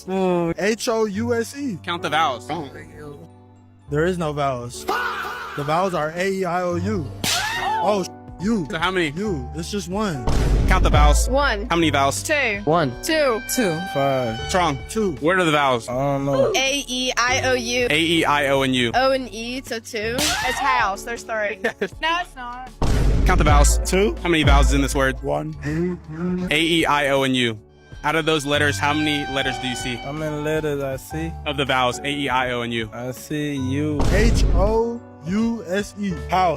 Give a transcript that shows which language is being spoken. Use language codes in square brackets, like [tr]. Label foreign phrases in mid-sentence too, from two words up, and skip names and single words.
[en] House. Count the vowels. There is no vowels. The vowels are A, E, I, O, U. Oh, U. So how many? U. It's just one. Count the vowels. 1, How many vowels? 2, 1, 2, 2, 5. Strong. 2. What are the vowels? I don't know. A, E, I, O, U. A, E, I, O, and U. O and E, so 2. It's house, there's 3. No, it's not. Count the vowels. 2. How many vowels is in this word? 1. A, E, I, O, and U. Out of those letters, how many letters do you see? How many letters I see? Of the vowels, A, E, I, O, and U. I see U. House. House.